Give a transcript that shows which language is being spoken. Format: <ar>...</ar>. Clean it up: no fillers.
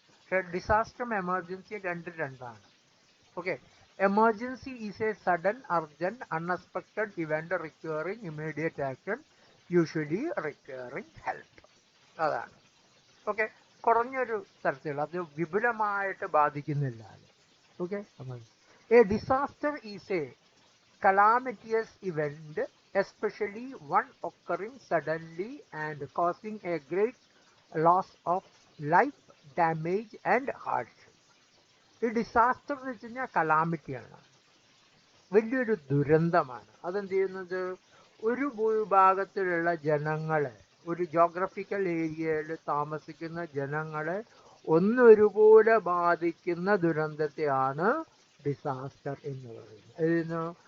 <ml>പക്ഷെ ഡിസാസ്റ്ററും എമർജൻസി രണ്ടാണ്.</ml> <en>Okay, emergency is a sudden urgent unexpected event requiring immediate action, usually requiring help. അതാണ്.</en> <ml>Okay, കുറഞ്ഞൊരു തരത്തിലുള്ള, അത് വിപുലമായിട്ട് ബാധിക്കുന്നില്ല.</ml> <en>Okay, a disaster is a calamitous event, especially one occurring suddenly and causing a great loss of life, damage and hardship.</en> <ml>ഈ disaster എന്ന് വെച്ച് കഴിഞ്ഞാൽ കലാമിറ്റിയാണ്, വലിയൊരു ദുരന്തമാണ്. അതെന്ത് ചെയ്യുന്നത്, ഒരു ഭൂവിഭാഗത്തിലുള്ള ജനങ്ങളെ, ഒരു ജോഗ്രഫിക്കൽ ഏരിയയിൽ താമസിക്കുന്ന ജനങ്ങളെ ഒന്നൊരുപോലെ ബാധിക്കുന്ന ദുരന്തത്തെയാണ് ഡിസാസ്റ്റർ എന്ന് പറയുന്നത്.</ml>